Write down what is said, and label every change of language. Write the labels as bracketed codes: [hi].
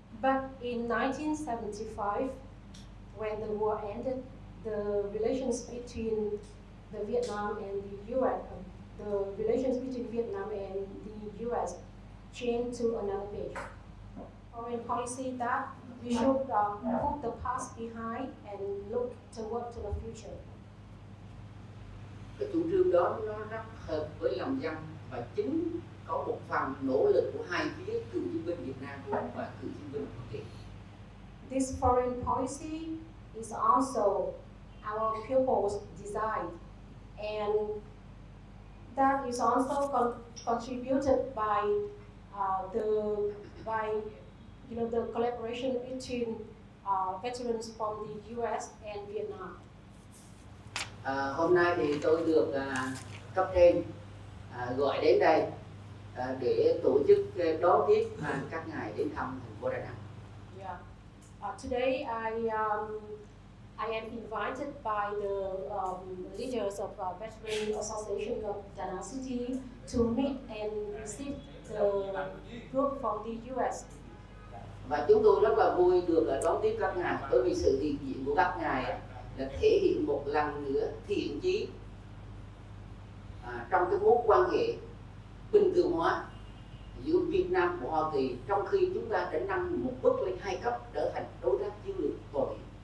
[en] But in 1975, when the war ended, the relations between the Vietnam and the US, the relations between Vietnam and the US changed to another page. Foreign policy that we should put the past behind and look toward to the future. [vi] Cái chủ trương đó nó rất hợp với lòng dân và chính có một phần nỗ lực của hai phía cựu chiến binh Việt Nam và cựu chiến binh Hoa Kỳ. [en] This foreign policy is also our people's design, and that is also contributed by the collaboration between veterans from the U.S. and Vietnam. [vi] Hôm nay thì tôi được cấp trên gọi đến đây để tổ chức đón tiếp các ngài đến thăm thành phố Đà Nẵng. [en] Yeah. Today I am invited by the leaders of Veteran Association of Da Nang City to meet and receive the group from the U.S. [vi] Và chúng tôi rất là vui được đón tiếp các ngài, bởi vì sự hiện diện của các ngài là thể hiện một lần nữa thiện chí trong cái mối quan hệ bình thường hóa giữa Việt Nam và Hoa Kỳ, trong khi chúng ta đã nâng một bước lên 2 cấp trở thành đối tác chiến lược toàn diện.